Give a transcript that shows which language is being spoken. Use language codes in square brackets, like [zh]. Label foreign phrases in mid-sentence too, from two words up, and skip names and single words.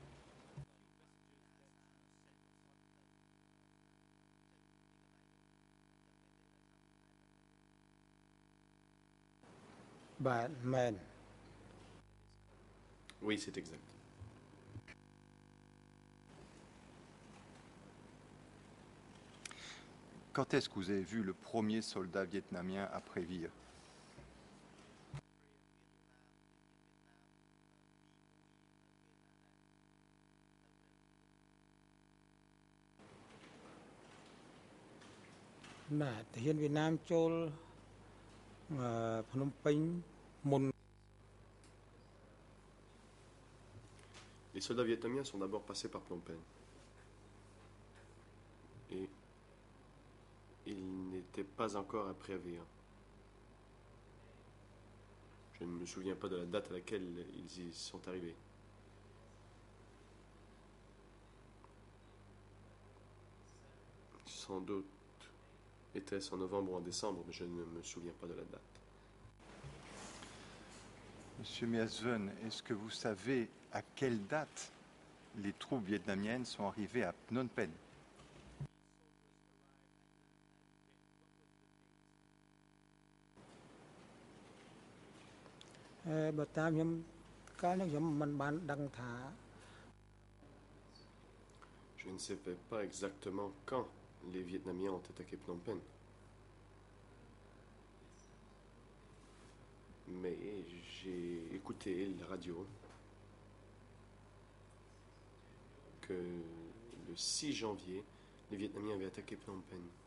[km] បាទមែន [fr] Oui, c'est exact. Quand est-ce que vous avez vu le premier soldat vietnamien à Prévire? [km] បាទទាហានវៀតណាមចូលភ្នំពេញមុន [fr] Les soldats vietnamiens sont d'abord passés par Phnom Penh. Et ils n'étaient pas encore à Prévire. Je ne me souviens pas de la date à laquelle ils y sont arrivés. Sans doute était-ce en novembre ou en décembre, mais je ne me souviens pas de la date. Monsieur Measven, est-ce que vous savez à quelle date les troupes vietnamiennes sont arrivées à Phnom Penh? [km] បើតាមខ្ញុំកាលនោះខ្ញុំមិនបានដឹងថា [fr] Je ne savais pas exactement quand les Vietnamiens ont attaqué Phnom Penh. Mais j'ai écouté la radio que le 6 janvier, les Vietnamiens avaient attaqué Phnom Penh.